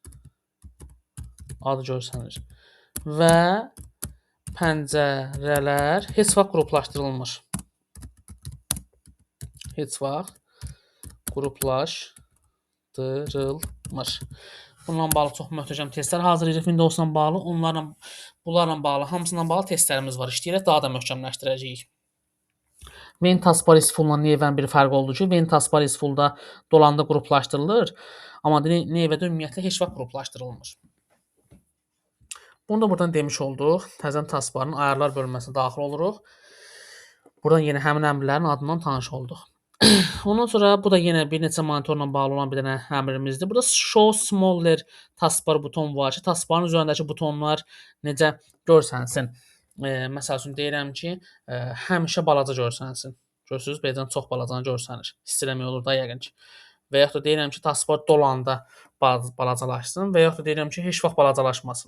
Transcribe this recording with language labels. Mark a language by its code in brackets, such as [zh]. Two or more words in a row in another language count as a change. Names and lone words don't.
[az] Və pəncərələr heç vaxt qruplaşdırılmır. Bununla bağlı çox möhtəşəm testlər hazırlayırıq Windows-la bağlı. Bunlarla bağlı, hamısından bağlı testlərimiz var. İşləyərək daha da möhkəmləşdirəcəyik. [en] When taskbar is full- [az] la nevənin bir fərqi oldu ki, [en] when taskbar is full- [az] da dolanda qruplaşdırılır, amma nevədə ümumiyyətlə heç vaxt qruplaşdırılmır. Bunu da buradan demiş olduq. Təzən taskbarın ayarlar bölməsinə daxil oluruq. Buradan yenə həmin əmrlərin adından tanış olduq. Ondan sonra bu da yenə bir neçə monitorla bağlı olan bir dənə əmrimizdir. Burada [en] show smaller taskbar [az] buton var ki, taskbarın üzərindəki butonlar necə görsənsin. Məsəl üçün deyirəm ki, həmişə balaca görsənsin. Görürsüz, beləcə çox balacanı görsənir. Hiss eləmək olur da yəqin ki. Və yaxud da deyirəm ki, taskbar dolanda balacalaşsın və yaxud da deyirəm ki, heç vaxt balacalaşmasın.